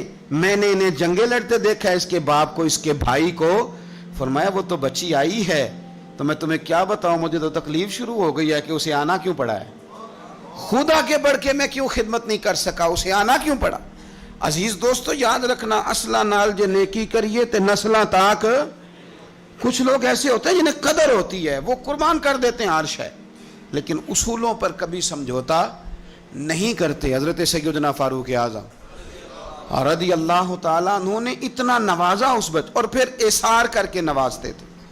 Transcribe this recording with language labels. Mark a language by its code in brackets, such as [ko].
[ur] میں نے انہیں جنگیں لڑتے دیکھا ہے, اس کے باپ کو, اس کے بھائی کو. فرمایا وہ تو بچی آئی ہے تو میں تمہیں کیا بتاؤں, مجھے تو تکلیف شروع ہو گئی ہے کہ اسے آنا کیوں پڑا ہے, خود آگے بڑھ کے میں کیوں خدمت نہیں کر سکا, اسے آنا کیوں پڑا. [pa] عزیز دوستو یاد رکھنا, اصلہ نال جے نیکی کریے تے نسلاں تاک. [ur] کچھ لوگ ایسے ہوتے ہیں جنہیں قدر ہوتی ہے, وہ قربان کر دیتے ہیں ہر شے, لیکن اصولوں پر کبھی سمجھوتا نہیں کرتے. حضرت سیدنا فاروق اعظم رضی اللہ تعالیٰ انہوں نے اتنا نوازا اس اور پھر اثار کر کے نوازتے تھے.